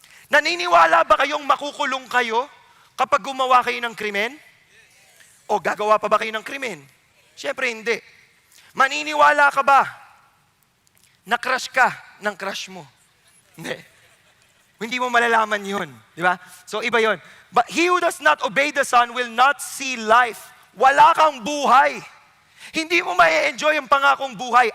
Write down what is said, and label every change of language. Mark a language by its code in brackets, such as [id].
[tl] Naniniwala ba kayong makukulong kayo kapag gumawa kayo ng krimen? O gagawa pa ba kayo ng krimen? Siyempre hindi. Maniniwala ka ba na crush ka ng crush mo? Hindi. Hindi mo malalaman yun. Di ba? So iba yun. [en] But he who does not obey the Son will not see life. [tl] Wala kang buhay. Hindi mo ma-enjoy ang pangakong buhay.